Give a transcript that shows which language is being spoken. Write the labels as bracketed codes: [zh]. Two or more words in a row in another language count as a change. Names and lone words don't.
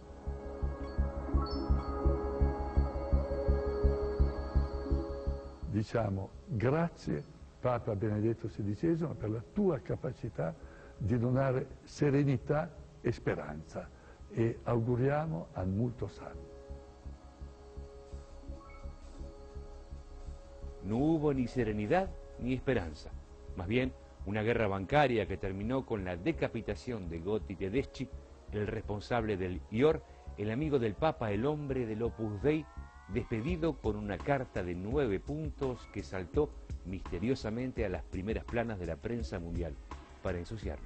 [it] Diciamo grazie Papa Benedetto XVI per la tua capacità di donare serenità e speranza e auguriamo a molto sano. [es] No hubo ni serenidad ni esperanza, más bien una guerra bancaria que terminó con la decapitación de Gotti Tedeschi, el responsable del IOR, el amigo del Papa, el hombre del Opus Dei, despedido con una carta de 9 puntos que saltó misteriosamente a las primeras planas de la prensa mundial para ensuciarlo.